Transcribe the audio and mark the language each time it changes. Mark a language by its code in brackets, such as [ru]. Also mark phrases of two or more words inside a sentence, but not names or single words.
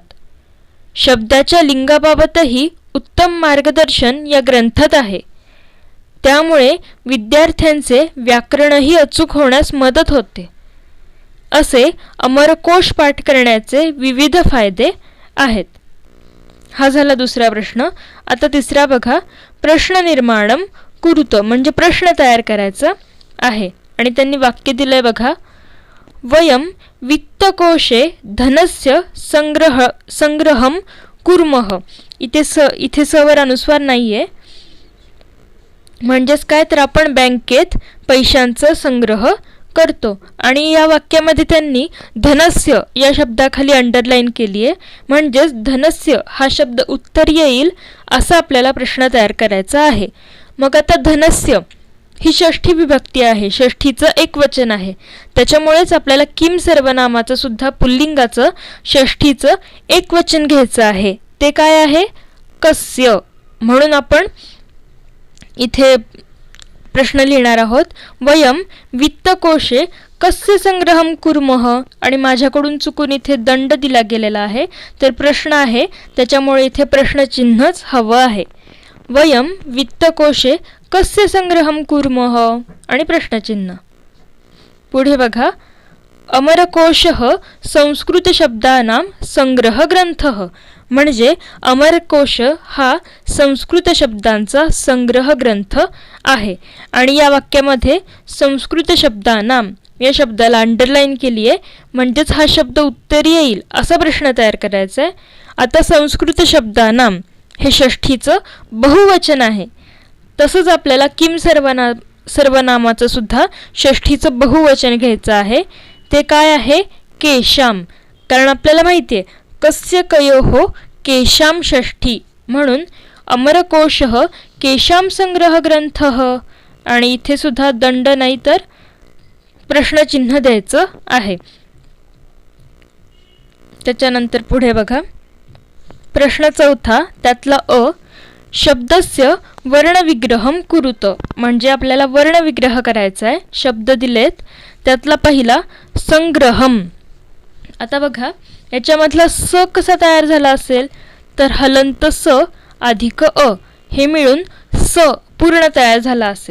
[mr] शब्दाच्या लिंगाबाबतही उत्तम मार्गदर्शन या ग्रंथात आहे. त्यामुळे विद्यार्थ्यांचे व्याकरणही अचूक होण्यास मदत होते. असे अमरकोश पाठ करण्याचे विविध फायदे आहेत. हा झाला दुसरा प्रश्न. आता तिसरा बघा प्रश्न [sa] निर्माणम कुरुत [mr] म्हणजे प्रश्न तयार करायचा आहे आणि त्यांनी वाक्य दिलंय बघा. [sa] वयम वित्तकोशे धनस्य संग्रहम कुर्मः. [mr] इथे सवर अनुस्वार नाहीये. म्हणजेच काय तर आपण बँकेत पैशांचा संग्रह करतो. आणि या वाक्यामध्ये त्यांनी धनस्य या शब्दाखाली अंडरलाईन केली आहे. म्हणजेच धनस्य हा शब्द उत्तर येईल असा आपल्याला प्रश्न तयार करायचा आहे. मग आता धनस्य ही षष्ठी विभक्ती आहे, षष्ठीचं एकवचन आहे. त्याच्यामुळेच आपल्याला किम सर्वनामाचं सुद्धा पुल्लिंगाचं षष्ठीचं एकवचन घ्यायचं आहे. ते काय आहे? कस्य. म्हणून आपण इथे प्रश्न लिहिणार आहोत. [sa] वयम वित्तकोशे कस्य संग्रहम कुर्मः. [mr] आणि माझ्याकडून चुकून इथे दंड दिला गेलेला आहे, तर प्रश्न आहे, त्याच्यामुळे इथे प्रश्नचिन्हच हवं आहे. [sa] वयम वित्तकोशे कस्य संग्रहम कुर्मः [mr] आणि प्रश्नचिन्ह. पुढे बघा. [sa] अमरकोशः संस्कृत शब्दानां संग्रह ग्रंथः. [mr] म्हणजे अमरकोश हा संस्कृत शब्दांचा संग्रह ग्रंथ आहे. आणि या वाक्यामध्ये [sa] संस्कृत शब्दानाम [mr] या शब्दाला अंडरलाईन केली आहे, म्हणजेच हा शब्द उत्तरी येईल असा प्रश्न तयार करायचा आहे. आता [sa] संस्कृत शब्दानाम [mr] हे षष्ठीचं बहुवचन आहे. तसंच आपल्याला किम सर्वनामाचं सुद्धा षष्ठीचं बहुवचन घ्यायचं आहे. ते काय आहे? केशाम. कारण आपल्याला माहिती आहे [sa] कस्य कयोः केशाम [mr] षष्ठी, म्हणून [sa] अमरकोशः केशाम संग्रह ग्रंथः. [mr] आणि इथे सुद्धा दंड नाही तर प्रश्नचिन्ह द्यायचं आहे. त्याच्यानंतर पुढे बघा. प्रश्न चौथा, त्यातला अ. [sa] शब्दस्य वर्णविग्रहम कुरुत. [mr] म्हणजे आपल्याला वर्णविग्रह करायचा आहे. शब्द दिलेत, त्यातला पहिला संग्रहम. आता बघा याच्यामधला स कसा तयार झाला असेल, तर हलंत स अधिक अ हे मिळून स पूर्ण तयार झाला असेल.